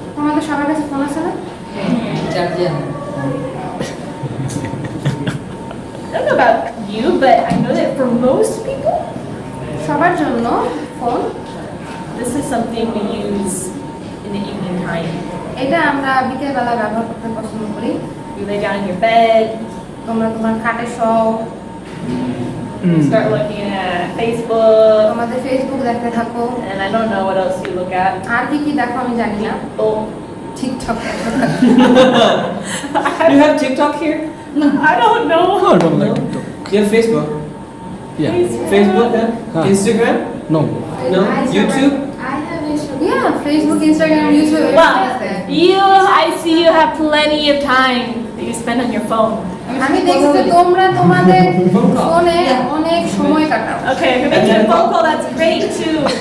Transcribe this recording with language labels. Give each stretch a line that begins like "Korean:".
Bangla: তোমাদের সবার কাছে ফোন আছে না? চার্জে
English: I don't know about you, but I know that for most people,
Bangla: সবার জন্য phone,
English: this is something we use in the evening time.
Bangla: এটা আমরা বিকেলবেলা ব্যবহার করতে পছন্দ করি।
English: You lay down in your bed,
Bangla: তোমরা তোমার খাটে Shaw,
English: start looking at Facebook,
Bangla: তোমাদের ফেসবুক দেখতে থাকো,
English: and I don't know what else you look at.
Bangla: আর কি কি দেখো আমি জানি না। Oh, টিকটক দেখো।
English: You have TikTok here? I don't know. You have Facebook? Yeah. Facebook then? Huh. Instagram? No. No? YouTube? I have Instagram. Yeah, Facebook, Instagram, YouTube, Well, everything is there. I see you have plenty of time that you spend on your phone.
Bangla: আমি দেখছি যে তোমরা তোমাদের ফোনে অনেক সময় কাটাও।
English: Okay, if you're making a phone call, that's great too.